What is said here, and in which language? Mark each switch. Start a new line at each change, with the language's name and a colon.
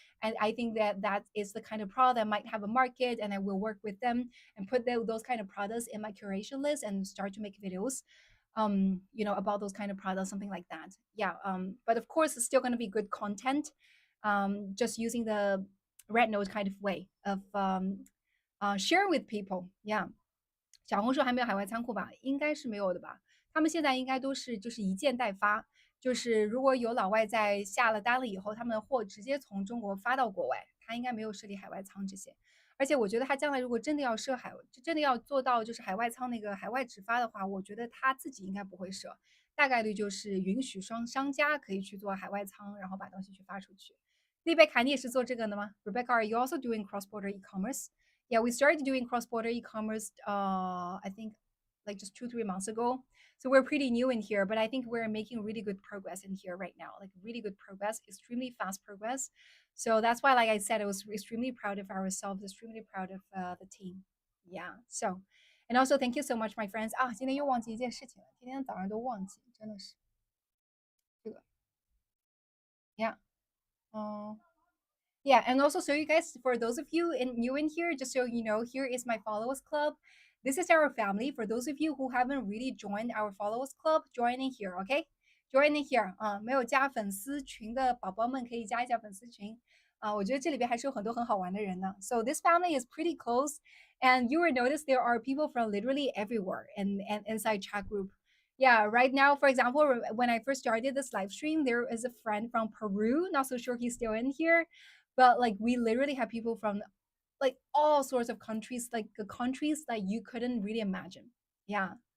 English: And I think that that is the kind of product that might have a market, and I will work with them and put those kind of products in my curation list and start to make videos, about those kind of products, something like that. Yeah. But of course, it's still going to be good content, just using the red note kind of way of share with people. Yeah.
Chinese: 小红书还没有海外仓库吧？应该是没有的吧？他们现在应该都是就是一件代发，就是如果有老外在下了单了以后，他们的货直接从中国发到国外，他应该没有设立海外仓这些。而且我觉得他将来如果真的要设真的要做到就是海外仓那个海外直发的话，我觉得他自己应该不会设，大概率就是允许商家可以去做海外仓，然后把东西去发出去。丽贝卡，你也是做这个的吗？
English: Rebecca，are you also doing cross-border e-commerce? Yeah, we started doing cross-border e-commerce. I think like just 2-3 months ago. So we're pretty new in here, but I think we're making really good progress in here right now. Like really good progress, extremely fast progress. So that's why, like I said, I was extremely proud of ourselves, extremely proud of the team. Yeah. So, and also thank you so much, my friends.
Chinese: 啊，今天又忘记一件事情了，今天早上都忘记，真的是这个。
English: Yeah. 嗯、Yeah, and also so you guys, for those of you new in here, just so you know, here is my followers club. This is our family. For those of you who haven't really joined our followers club, join in here, okay? Join in here
Chinese: 啊，没有加粉丝群的宝宝们可以加一下粉丝群啊，我觉得这里边还是有很多很好玩的人呢。
English: So this family is pretty close, and you will notice there are people from literally everywhere and inside chat group. Yeah, right now, for example, when I first started this live stream, there is a friend from Peru. Not so sure he's still in here, but like we literally have people from like all sorts of countries, like the countries that you couldn't really imagine. Yeah.